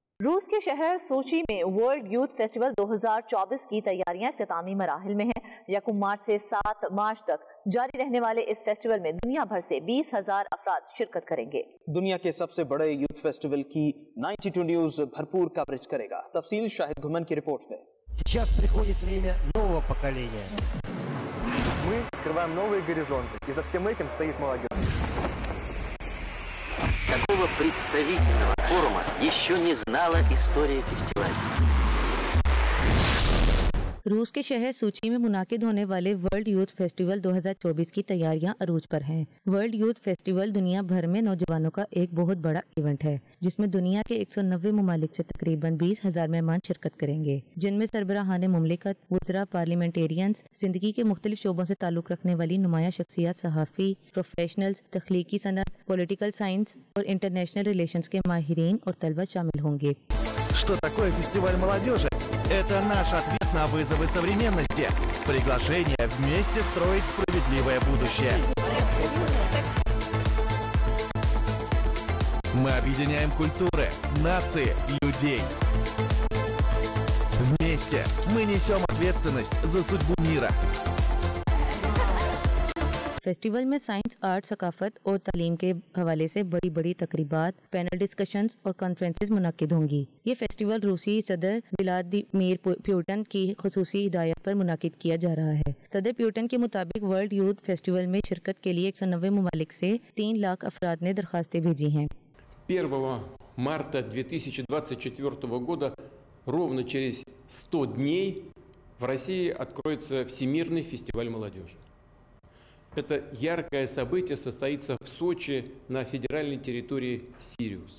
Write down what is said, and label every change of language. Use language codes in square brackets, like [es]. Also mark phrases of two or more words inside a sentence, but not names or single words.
[ur] روس کے شہر سوچی میں ورلڈ یوتھ فیسٹیول 2024 کی تیاریاں اختتامی مراحل میں ہیں. 1 مارچ سے 7 مارچ تک جاری رہنے والے اس فیسٹیول میں دنیا بھر سے 20,000 افراد شرکت کریں گے. دنیا کے سب سے بڑے یوتھ فیسٹیول کی 92 نیوز بھرپور کوریج کرے گا. تفصیل شاہد گھمن کی رپورٹ میں. [ru] Сейчас приходит время нового поколения. Мы открываем новые горизонты, и за всем этим стоит молодежь. Такого представительного форума еще не знала история фестиваля. [ur] روس کے شہر سوچی میں منعقد ہونے والے ورلڈ یوتھ فیسٹیول 2024 کی تیاریاں عروج پر ہیں. ورلڈ یوتھ فیسٹیول دنیا بھر میں نوجوانوں کا ایک بہت بڑا ایونٹ ہے، جس میں دنیا کے 190 ممالک سے تقریباً 20,000 مہمان شرکت کریں گے، جن میں سربراہان مملکت، وزرا، پارلیمنٹیرینز، زندگی کے مختلف شعبوں سے تعلق رکھنے والی نمایاں شخصیات، صحافی، پروفیشنلز، تخلیقی صنعت, [en] political science [ur] اور [en] international relations [ur] کے ماہرین اور طلبہ شامل ہوں گے. [ru] Что такое фестиваль молодежи? Это наш ответ на вызовы современности. Приглашение вместе строить справедливое будущее. Мы объединяем культуры, нации, людей. Вместе мы несем ответственность за судьбу мира. [ur] فیسٹیول میں [en] science, art, [ur] ثقافت اور تعلیم کے حوالے سے بڑی بڑی تقریبات, [en] panel discussions [ur] اور کانفرنسز منعقد ہوں گی. یہ فیسٹیول روسی صدر ولادیمیر پوتن کی خصوصی ہدایت پر منعقد کیا جا رہا ہے. صدر پوتن کے مطابق ورلڈ یوتھ فیسٹیول میں شرکت کے لیے 190 ممالک سے 3 لاکھ افراد نے درخواستیں بھیجی ہیں. [ru] 1 марта 2024 года, ровно через 100 дней, в России откроется Всемирный фестиваль молодежи. Это яркое событие состоится в Сочи на федеральной территории Сириус.